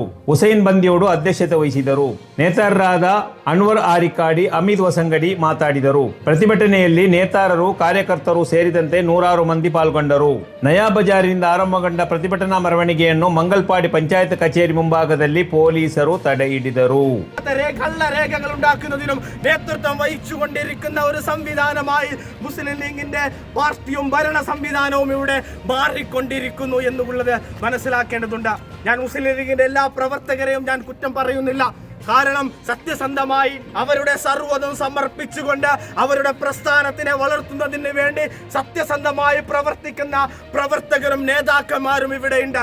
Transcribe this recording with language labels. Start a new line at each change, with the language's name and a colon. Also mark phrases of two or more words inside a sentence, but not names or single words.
Kannada: ಹುಸೈನ್ ಬಂದಿಯೋಡು ಅಧ್ಯಕ್ಷತೆ ವಹಿಸಿದರು. ನೇತಾರರಾದ ಅನ್ವರ್ ಆರಿಕಾಡಿ, ಅಮಿತ್ ವಸಂಗಡಿ ಮಾತಾಡಿದರು. ಪ್ರತಿಭಟನೆಯಲ್ಲಿ ನೇತಾರರು, ಕಾರ್ಯಕರ್ತರು ಸೇರಿದಂತೆ ನೂರಾರು ಮಂದಿ ಪಾಲ್ಗೊಂಡರು. ನಯಾ ಬಜಾರಿನಿಂದ ಆರಂಭಗೊಂಡ ಪ್ರತಿಭಟನಾ ಮೆರವಣಿಗೆಯನ್ನು ಮಂಗಲ್ಪಾಡಿ ಪಂಚಾಯತ್ ಕಚೇರಿ ಮುಂಭಾಗದಲ್ಲಿ ಪೊಲೀಸರು ತಡೆ ಹಿಡಿದರು.
Malayalam: രേഖകളുണ്ടാക്കുന്നതിനും നേതൃത്വം വഹിച്ചുകൊണ്ടിരിക്കുന്ന ഒരു സംവിധാനമായി മുസ്ലിം ലീഗിന്റെ പാർട്ടിയും ഭരണ സംവിധാനവും ഇവിടെ മാറിക്കൊണ്ടിരിക്കുന്നു എന്നുള്ളത് മനസ്സിലാക്കേണ്ടതുണ്ട്. ഞാൻ മുസ്ലിം ലീഗിന്റെ എല്ലാ പ്രവർത്തകരെയും ഞാൻ കുറ്റം പറയുന്നില്ല. കാരണം സത്യസന്ധമായി അവരുടെ സർവ്വതും സമർപ്പിച്ചുകൊണ്ട് അവരുടെ പ്രസ്ഥാനത്തിനെ വളർത്തുന്നതിന് വേണ്ടി സത്യസന്ധമായി പ്രവർത്തിക്കുന്ന പ്രവർത്തകരും നേതാക്കന്മാരും ഇവിടെയുണ്ട്.